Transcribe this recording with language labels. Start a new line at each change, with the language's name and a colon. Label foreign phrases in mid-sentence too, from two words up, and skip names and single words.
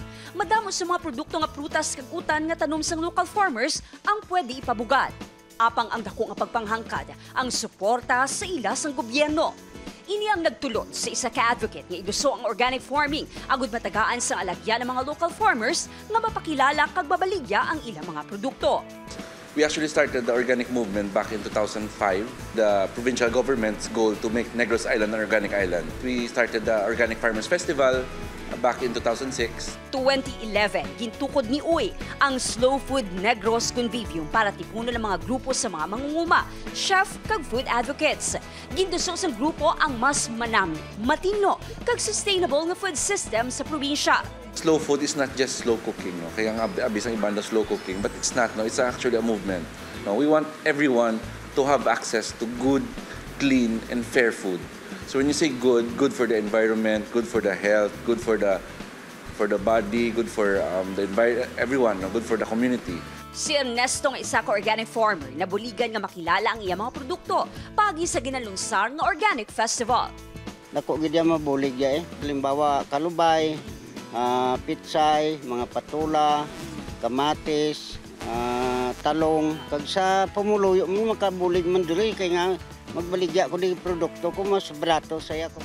Hiligaynon: Madamo sa mga produkto nga prutas kag utan nga tanom sang
English: local farmers
Hiligaynon: ang pwede ipabugad. Apang ang dako nga pagpanghangkad ang suporta sa ila sang gobyerno. Ini ang nagtulot sa isa ka advocate nga iduso ang
English: organic farming
Hiligaynon: agud matagaan sa alagyan ng mga
English: local farmers
Hiligaynon: nga mapakilala kag babaligya ang ilang mga produkto.
English: We actually started the organic movement back in 2005. The provincial government's goal to make Negros Island an organic island. We started the Organic Farmers Festival back in 2006. 2011,
Hiligaynon: gintukod ni Uy ang Slow Food Negros Convivium para tipunon ng mga grupo sa mga mangunguma, chef kag
English: food advocates.
Hiligaynon: Ginduso sa grupo ang mas manami, matino kag sustainable nga
English: food system
Hiligaynon: sa probinsya.
English: Slow food is not just slow cooking. No?
Hiligaynon: Kaya nga abis ang iba na
English: slow cooking, but it's not.
Hiligaynon: No?
English: It's actually a movement. No? We want everyone to have access to good, clean, and fair food. So when you say good, good for the environment, good for the health, good for the body, good for the everyone, no? Good for the community.
Hiligaynon: Si Ernesto nga isa ka
English: organic farmer
Hiligaynon: na buligan nga makilala ang iyang mga produkto pagi sa ginalunsar nga Organic Festival. Dako gid mabulig ya halimbawa kalubay, pitsay, mga patula, kamatis, talong, kag sa pumuluyo mo makabulig man diri kay nga magbaligya ko di produkto ko mas barato saya ko.